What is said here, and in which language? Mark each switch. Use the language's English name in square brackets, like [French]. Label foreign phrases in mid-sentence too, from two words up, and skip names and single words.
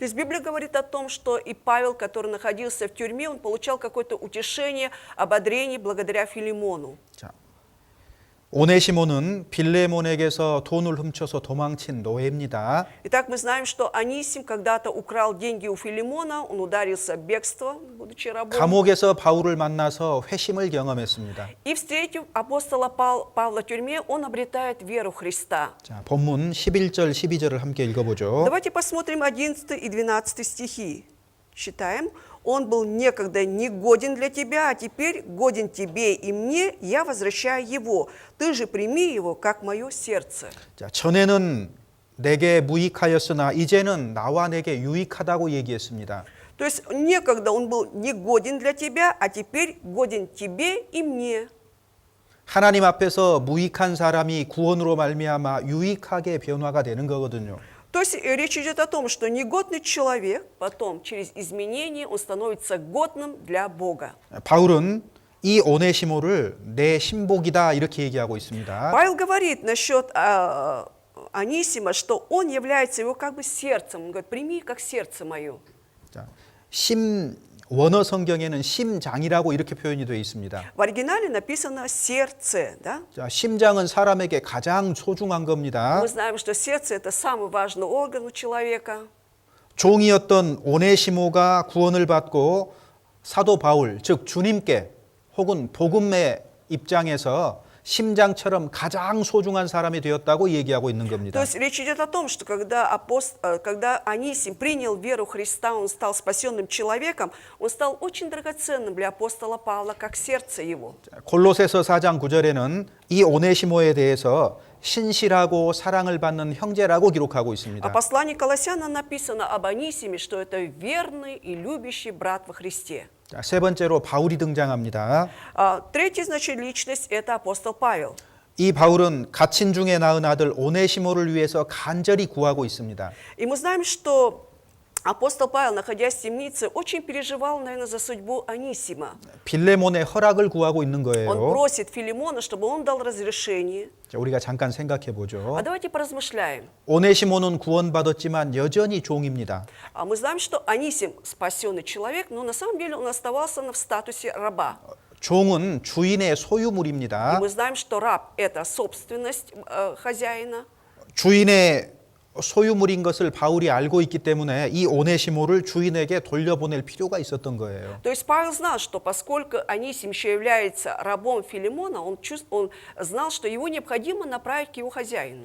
[Russian] То есть Библия говорит о том, что и Павел, который находился в тюрьме, он получал какое-то утешение, ободрение благодаря Филимону. [Korean] 자, 오네시모는 빌레몬에게서 돈을 훔쳐서 도망친 노예입니다. [Russian] Итак, мы знаем, что Анисим когда-то украл деньги у Филимона, он ударился в бегство, будучи рабом. [Korean] 감옥에서 바울을 만나서 회심을 경험했습니다. [Russian] И, встретив апостола Павла в тюрьме, он обретает веру в Христа. [Korean] 자, 본문 11절 12절을 함께 읽어보죠. [Russian] Давайте посмотрим 11 и 12 стихи. Читаем. «Он был некогда негоден для тебя, а теперь годен тебе и мне, я возвращаю его. Ты же прими его, как мое сердце». [Korean] 자, 전에는 내게 무익하였으나 이제는 나와 내게 유익하다고 얘기했습니다. [Russian] То есть некогда он был негоден для тебя, а теперь годен тебе и мне. [Korean] 하나님 앞에서 무익한 사람이 구원으로 말미암아 유익하게 변화가 되는 거거든요. [Russian] То есть речь идет о том, что негодный человек, потом через изменение он становится годным для Бога. [Korean] 바울은 이 오네시모를 내 신복이다 이렇게 얘기하고 있습니다. [Russian] Павел говорит насчет Анисима, что он является его как бы сердцем. Он говорит, прими как сердце мое. [Korean] 자, 원어 성경에는 심장이라고 이렇게 표현이 되어 있습니다. [Russian] В оригинале написано сердце, да? [Korean] 자, 심장은 사람에게 가장 소중한 겁니다. [Russian] Мы знаем, что сердце это самый важный орган у человека. [Korean] 종이었던 오네시모가 구원을 받고 사도 바울, 즉 주님께 혹은 복음의 입장에서 심장처럼 가장 소중한 사람이 되었다고 얘기하고 있는 겁니다. [Russian] То есть речь идет о том, что когда Анисим принял веру в Христа, он стал спасенным человеком, он стал очень драгоценным для апостола Павла, как сердце его. [Korean] 골로새서 4장 9절에는 이 오네시모에 대해서 신실하고 사랑을 받는 형제라고 기록하고 [Russian] А [Korean] 있습니다. [Russian] послании Колоссянам написано об Анисиме, что это верный и любящий брат во Христе. [Korean] 자, 세 번째로 바울이 등장합니다. [Russian] Третья, значит, личность – это апостол Павел. [Korean] 이 바울은 갇힌 중에 낳은 아들 오네시모를 위해서 간절히 구하고 있습니다. [Russian] И мы знаем, что апостол Павел, находясь в темнице, очень переживал, наверное, за судьбу Анисима. [Korean] 빌레몬의 허락을 구하고 있는 [Russian] Он [Korean] 거예요. [Russian] просит Филимона, чтобы он дал разрешение. [Korean] 자, 우리가 잠깐 생각해 보죠. [Russian] А давайте поразмышляем. [Korean] 오네시모는 구원받았지만 여전히 종입니다. [Russian] Мы знаем, что Анисим спасенный человек, но на самом деле он оставался в статусе раба. [Korean] 종은 주인의 [Russian] И [Korean] 소유물입니다. [Russian] мы знаем, что раб – это собственность хозяина. [Korean] 주인의 소유물인 것을 바울이 알고 있기 때문에 이 오네시모를 주인에게 돌려보낼 필요가 있었던 거예요. [Russian] То есть Павел знал, что поскольку Анисим еще является рабом Филимона, он знал, что его необходимо направить к его хозяину.